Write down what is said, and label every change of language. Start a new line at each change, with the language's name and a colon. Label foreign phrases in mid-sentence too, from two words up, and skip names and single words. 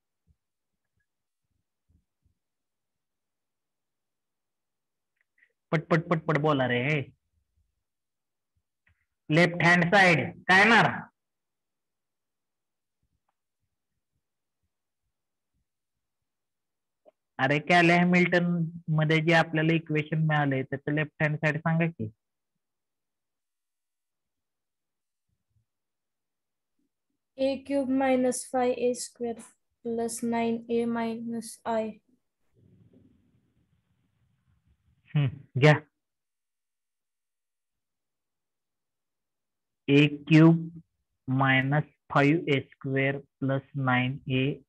Marathi: पटपट पटपट बोला रे
English: left hand side
Marathi: काय येणार अरे कॅले हॅमिल्टन मध्ये जे आपल्याला इक्वेशन मिळाले त्याचं
English: left hand side
Marathi: सांगा की A³ - 5A² + 9A - I घ्या A³ - 5A² + 9A